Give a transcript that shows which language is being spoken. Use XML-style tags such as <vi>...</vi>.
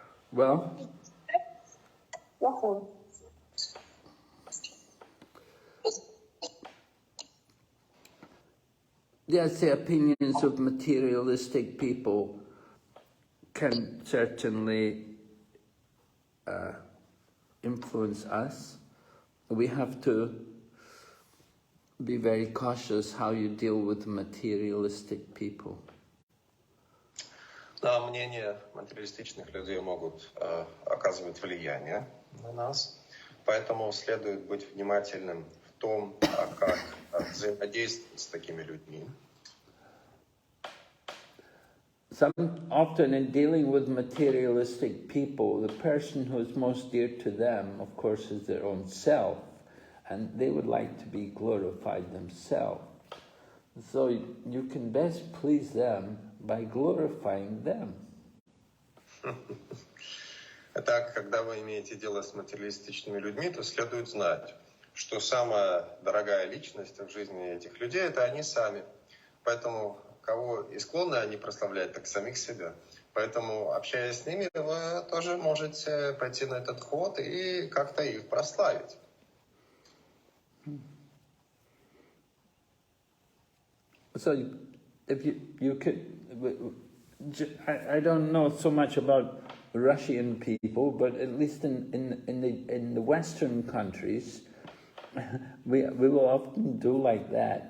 <en>Well, yes, the opinions of materialistic people can certainly influence us. We have to be very cautious how you deal with materialistic people.</en> <ru>Да, мнения материалистичных людей могут оказывать влияние на нас, поэтому следует быть внимательным в том, как взаимодействовать с такими людьми.</ru> <en>Often in dealing with materialistic people, the person who is most dear to them, of course, is their own self, and they would like to be glorified themselves. So you can best please them by glorifying them.</en> <ru>Итак, когда вы имеете дело с материалистичными людьми, то следует знать, что самая дорогая личность в жизни этих людей – это они сами. Поэтому кого и склонны они прославлять, так самих себя. Поэтому, общаясь с ними, вы тоже можете пойти на этот ход и как-то их прославить.</ru> <en>So if you could, I don't know so much about Russian people, but at least in the Western countries, we will often do like that.</en>